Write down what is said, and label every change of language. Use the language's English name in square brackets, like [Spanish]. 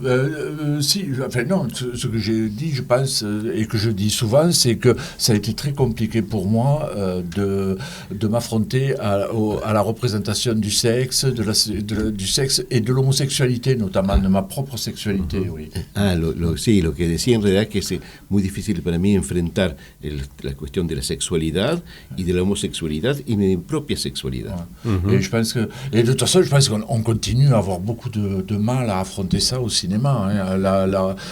[French] non, si, enfin non, ce que j'ai dit, je pense, et que je dis souvent, c'est que ça a été très compliqué pour moi de m'affronter à la représentation du sexe, du sexe et de l'homosexualité, notamment de ma propre sexualité, oui. [Spanish] Sí, lo que decía en realidad es que es muy difícil para mí enfrentar la cuestión de la sexualidad y de la homosexualidad y mi propia sexualidad. [French] Et je pense que, et de toute façon, je pense qu'on continue à avoir beaucoup de mal à affronter ça au cinéma. Hein.